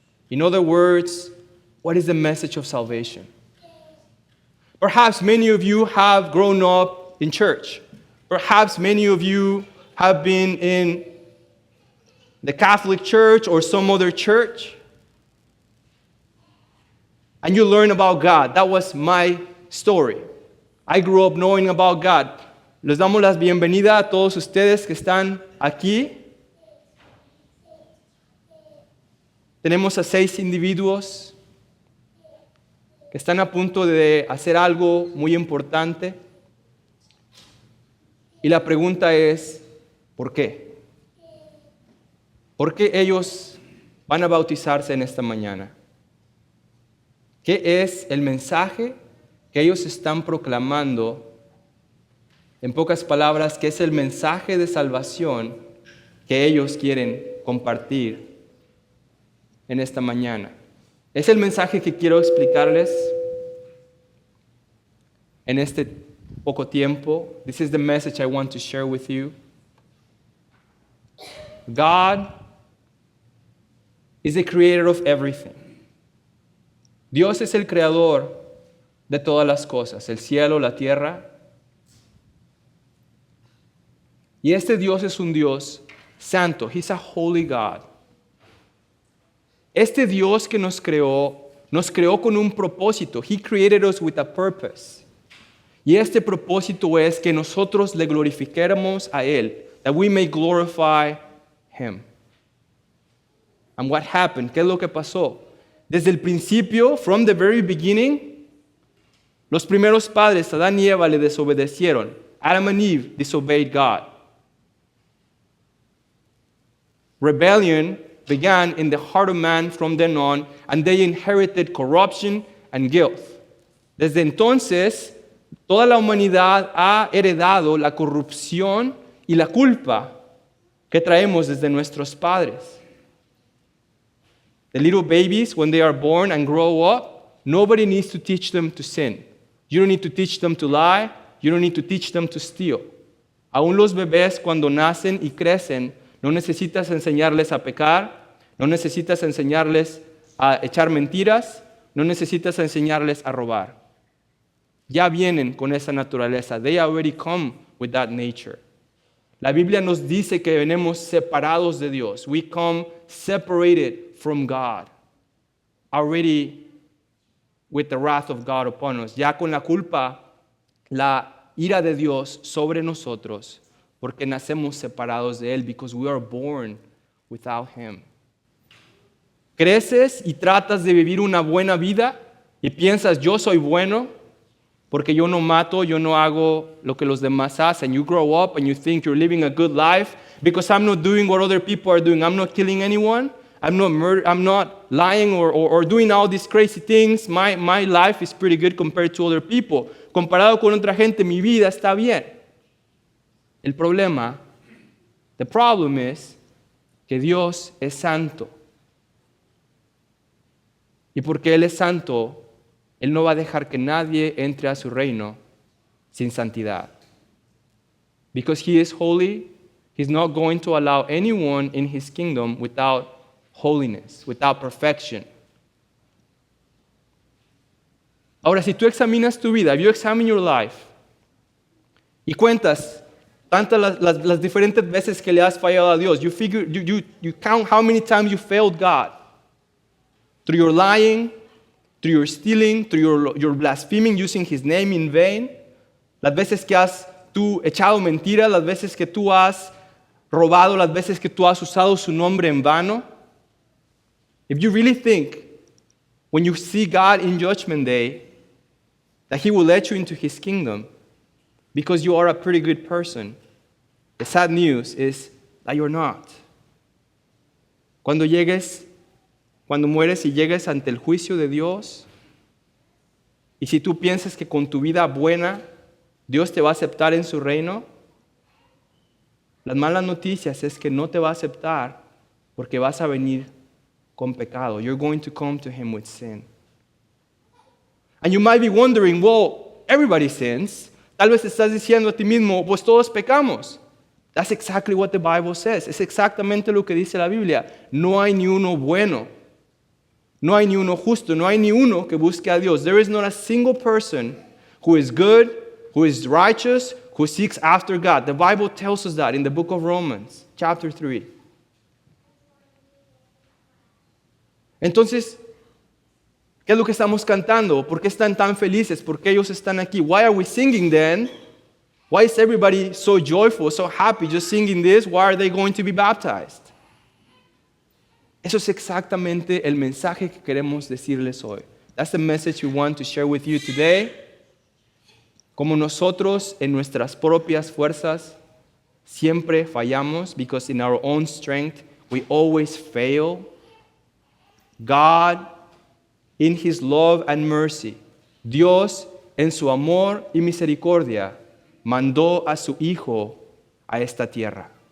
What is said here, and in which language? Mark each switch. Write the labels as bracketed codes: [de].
[en] In other words, what is the message of salvation? Perhaps many of you have grown up in church. Perhaps many of you have been in the Catholic Church or some other church, and you learn about God. That was my story. I grew up knowing about God. [es] Les damos la bienvenida a todos ustedes que están aquí. Tenemos a 6 individuos que están a punto de hacer algo muy importante. Y la pregunta es, ¿por qué? ¿Por qué ellos van a bautizarse en esta mañana? ¿Qué es el mensaje que ellos están proclamando? En pocas palabras, ¿qué es el mensaje de salvación que ellos quieren compartir en esta mañana? Es el mensaje que quiero explicarles en este poco tiempo. [en] This is the message I want to share with you. God is the creator of everything. [es] Dios es el creador de todas las cosas, el cielo, la tierra. Y este Dios es un Dios santo. [en] He's a holy God. [es] Este Dios que nos creó con un propósito. [en] He created us with a purpose. [es] Y este propósito es que nosotros le glorifiquemos a Él, [en] that we may glorify Him. And what happened? [es] ¿Qué es lo que pasó? Desde el principio, [en] from the very beginning, [es] los primeros padres, Adán y Eva, le desobedecieron. [en] Adam and Eve disobeyed God. Rebellion began in the heart of man from then on, and they inherited corruption and guilt. [es] Desde entonces, toda la humanidad ha heredado la corrupción y la culpa que traemos desde nuestros padres. [en] The little babies, when they are born and grow up, nobody needs to teach them to sin. You don't need to teach them to lie. You don't need to teach them to steal. [es] Aún los bebés cuando nacen y crecen, no necesitas enseñarles a pecar, no necesitas enseñarles a echar mentiras, no necesitas enseñarles a robar. Ya vienen con esa naturaleza. [en] They already come with that nature. [es] La Biblia nos dice que venimos separados de Dios. [en] We come separated from God, already with the wrath of God upon us. [es] Ya con la culpa, la ira de Dios sobre nosotros, porque nacemos separados de Él, [en] because we are born without Him. [es] Creces y tratas de vivir una buena vida y piensas, yo soy bueno, porque yo no mato, yo no hago lo que los demás hacen. [en] You grow up and you think you're living a good life because I'm not doing what other people are doing. I'm not killing anyone. I'm not lying or doing all these crazy things. My life is pretty good compared to other people. [es] Comparado con otra gente, mi vida está bien. [en] The problem is [es] que Dios es santo. Y porque Él es santo, Él no va a dejar que nadie entre a su reino sin santidad. [en] Because He is holy, He's not going to allow anyone in His kingdom without holiness, without perfection. [es] Ahora, si tú examinas tu vida, [en] if you examine your life, [es] y cuentas tantas las diferentes veces que le has fallado a Dios, [en] you count how many times you failed God. Through your lying, through your stealing, through your blaspheming, using His name in vain. [es] Las veces que has tú echado mentiras, las veces que tú has robado, las veces que tú has usado su nombre en vano. [en] If you really think, when you see God in Judgment Day, that He will let you into His kingdom because you are a pretty good person, the sad news is that you're not. [es] Cuando mueres y llegues ante el juicio de Dios, y si tú piensas que con tu vida buena Dios te va a aceptar en su reino, las malas noticias es que no te va a aceptar porque vas a venir con pecado. [en] You're going to come to Him with sin. And you might be wondering, well, everybody sins. [es] Tal vez estás diciendo a ti mismo, pues todos pecamos. [en] That's exactly what the Bible says. [es] Es exactamente lo que dice la Biblia. No hay ni uno bueno. No hay ni uno justo. No hay ni uno que busque a Dios. [en] There is not a single person who is good, who is righteous, who seeks after God. The Bible tells us that in the book of Romans, chapter 3. [es] Entonces, ¿qué es lo que estamos cantando? ¿Por qué están tan felices? ¿Por qué ellos están aquí? [en] Why are we singing then? Why is everybody so joyful, so happy just singing this? Why are they going to be baptized? [es] Eso es exactamente el mensaje que queremos decirles hoy. [en] That's the message we want to share with you today. [es] Como nosotros en nuestras propias fuerzas siempre fallamos, [en] because in our own strength we always fail. God, in His love and mercy, [es] Dios en su amor y misericordia, mandó a su Hijo a esta tierra.